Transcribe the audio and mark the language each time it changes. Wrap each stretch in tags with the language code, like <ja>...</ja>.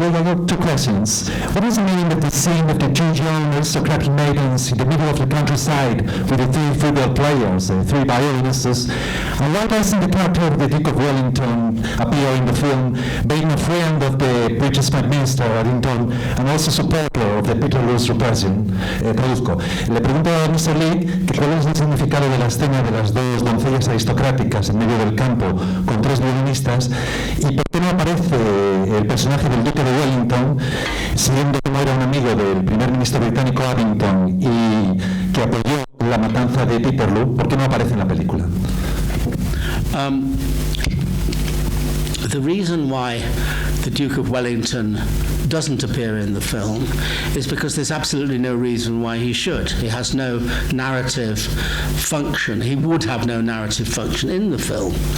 <en>Leigh, I have two questions. What does it mean that the scene of the two young aristocratic maidens in the middle of the countryside with the three football players, three violinists, and why doesn't the character of the Duke of Wellington appear in the film, being a friend of the British Prime Minister Wellington and also supporter of the Peterloo's repression?</en> <es>Traduzco. Le pregunto a Mr. Leigh que cuál es el significado de la escena de las dos doncellas aristocráticas en medio del campo con tres violinistas y por qué no no aparece el personaje del duque de Wellington, siendo como era un amigo del primer ministro británico Abington y que apoyó la matanza de Peterloo? ¿Por qué no aparece en la película?</es> <en>The reason why the Duke of Wellington doesn't appear in the film is because there's absolutely no reason why he should. He has no narrative function. He would have no narrative function in the film.</en>